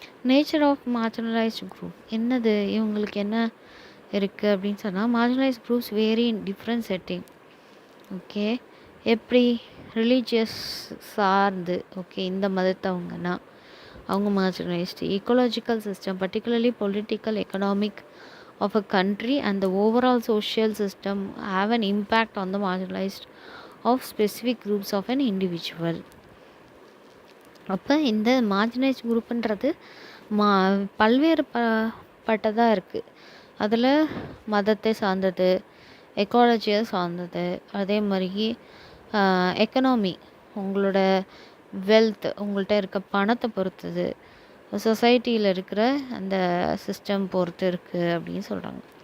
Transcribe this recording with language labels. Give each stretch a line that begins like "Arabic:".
English: nature of marginalised group
Tamil: என்னது? இவங்களுக்கு என்ன இருக்குது அப்படின்னு சொன்னால்,
English: Marginalised groups vary in different setting.
Tamil: Okay, எப்படி? ரிலீஜியஸ் சார்ந்து. ஓகே, இந்த மதத்தவங்கன்னா அவங்க marginalised.
English: ecological system, particularly political, economic of a country and the overall social system have an impact on the marginalized of specific groups of an individual.
Tamil: அப்போ இந்த marginalised குரூப்புன்றது பல்வேறு பட்டதாக இருக்குது. அதில் மதத்தை சார்ந்தது, எக்காலஜியை சார்ந்தது, அதே மாதிரி எக்கனாமி, உங்களோட வெல்த், உங்கள்கிட்ட இருக்க பணத்தை பொறுத்தது, சொசைட்டியில் இருக்கிற அந்த சிஸ்டம் பொறுத்து இருக்குது அப்படின்னு சொல்கிறாங்க.